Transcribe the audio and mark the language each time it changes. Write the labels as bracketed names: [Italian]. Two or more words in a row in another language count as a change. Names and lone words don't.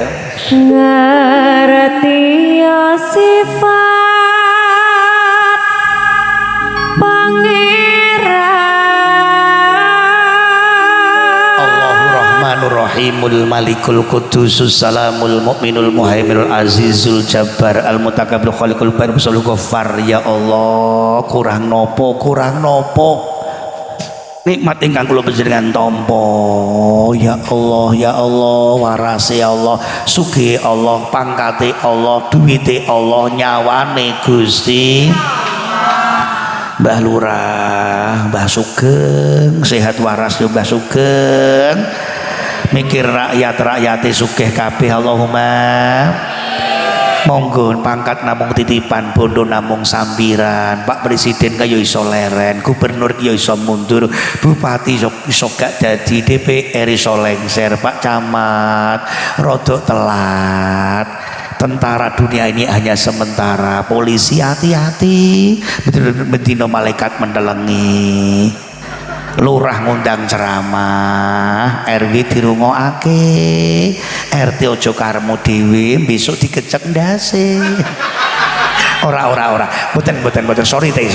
[Javanese] ngerti ya sifat pangeran [Arabic] الله الرحمن الرحيم الملك القدوس السلام المؤمن المهيمن العزيز الجبار المتكبر الخالق بحر مصل غفار يا الله [Javanese] kurang nopo nikmat ingkang kula panjenengan tampa [Arabic] يا الله [Javanese] warase Allah sugih Allah pangkate Allah duwite Allah nyawane Gusti Mbah Lurah Mbah Sugeng sehat waras yo Mbah Sugeng mikir rakyate sugih kabeh Allahumma monggo pangkat namung titipan, bondo namung sambiran. Pak Presiden kaya iso leren, gubernur kaya iso mundur, bupati iso gak dadi, DPR iso lengser, Pak Camat rodok telat. [Indonesian] Tentara dunia ini hanya sementara. Polisi hati-hati, [Javanese] bedino malaikat mendelengi. Lurah ngundang ceramah, RW dirungokake, RT ojo karmo dhewe, besok dikecek ndase. Ora. Mboten, sorry teh.